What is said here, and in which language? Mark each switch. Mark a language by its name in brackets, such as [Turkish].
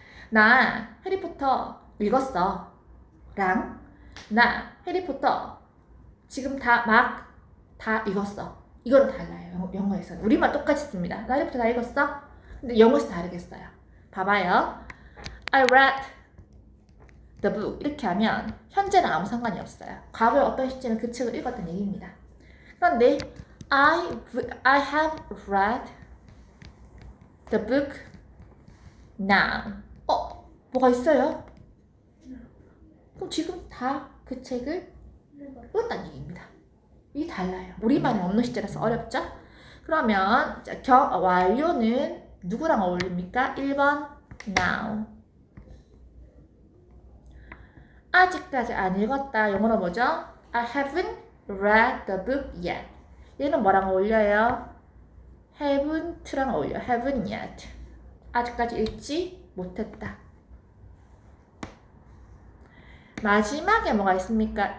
[Korean] 나 해리포터 읽었어. 랑 나 해리포터 지금 다 읽었어. 이거는 달라요. 영어에서는. 우리말 똑같이 씁니다. 나 해리포터 다 읽었어? 근데 영어에서 다르겠어요. 봐봐요. [English] I read the book. [Korean] 이렇게 하면 현재는 아무 상관이 없어요. 과거에 어떤 시점에 그 책을 읽었던 얘기입니다. 그런데 [English] I have read the book now. [Korean] 뭐가 있어요? 그럼 지금 다 그 책을 읽었다는 얘기입니다. 이게 달라요. 우리말에 없는 시제라서 어렵죠? 그러면 완료는 누구랑 어울립니까? 1번 now. 아직까지 안 읽었다. 영어로 뭐죠? [English] I haven't read the book yet. [Korean] 얘는 뭐랑 어울려요? haven't랑 어울려요. [English] haven't yet. [Korean] 아직까지 읽지 못했다. 마지막에 뭐가 있습니까?